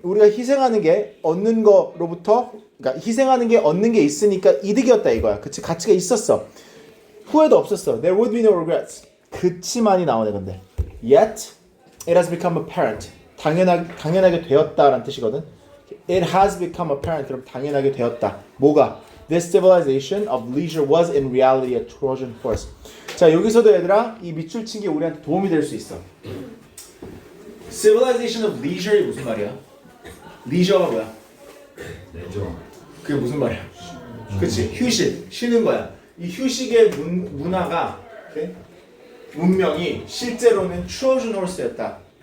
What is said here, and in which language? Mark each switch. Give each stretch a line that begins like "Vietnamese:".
Korean: 우리가 희생하는 게 얻는 거로부터, 그러니까 희생하는 게 얻는 게 있으니까 이득이었다 이거야. 그치? 가치가 있었어. 후회도 없었어.
English: There would be no regrets.
Korean: 그치만이 나오네 근데.
English: Yet it has become apparent.
Korean: 당연하게 되었다라는 뜻이거든.
English: It has become apparent.
Korean: 그럼 당연하게 되었다. 뭐가?
English: This civilization of leisure was in reality a Trojan horse.
Korean: 자, 여기서도 얘들아 이 밑줄 친 게 우리한테 도움이 될 수 있어.
English: Civilization of leisure
Korean: 이 무슨 말이야? leisure가 뭐야? 내죠. 그게 무슨 말이야? 그치? 휴식, 쉬는 거야. 이 휴식의 문화가, okay? 문명이 실제로는 Trojan horse였다.